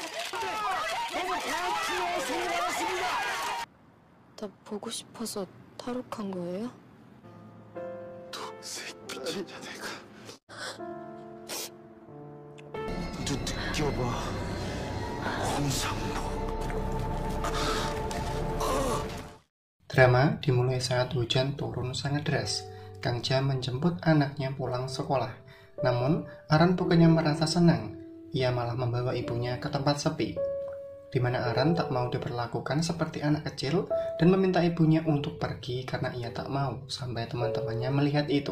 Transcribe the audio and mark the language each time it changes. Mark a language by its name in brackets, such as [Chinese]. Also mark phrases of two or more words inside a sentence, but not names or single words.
[Korean] 나 보고 싶어서 탈옥한 거예요? 새끼야 내가 모두 느껴봐 홍상복. [Indonesian] Drama dimulai saat hujan turun sangat deras. Kang Ja menjemput anaknya pulang sekolah. Namun, Aran bukannya merasa senang. Ia malah membawa ibunya ke tempat sepi, di mana Aran tak mau diperlakukan seperti anak kecil dan meminta ibunya untuk pergi karena ia tak mau sampai teman-temannya melihat itu.